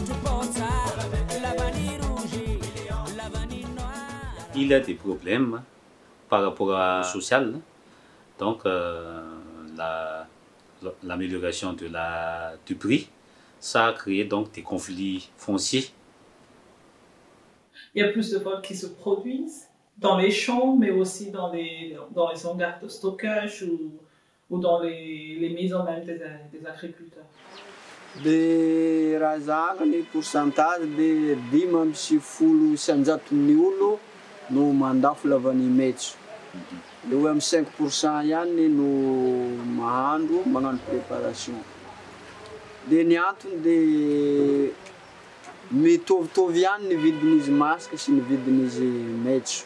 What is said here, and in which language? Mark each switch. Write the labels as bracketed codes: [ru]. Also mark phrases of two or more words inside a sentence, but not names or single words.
[fr] Il y a des problèmes par rapport à social, donc l'amélioration du prix, ça a créé donc des conflits fonciers. Il y a plus de vols qui se produisent dans les champs, mais aussi dans les hangars de stockage ou dans les maisons même des agriculteurs. [mg] De raha zaka ny [fr] pourcentage de 5% [mg] olo no mandafo lavany maitso. Le eo amin'ny 5% ihany no mahandro magnano préparation. De ny antony de mitovitovy ihany ny vidin'izy masaka sy ny vidin'izy maitso.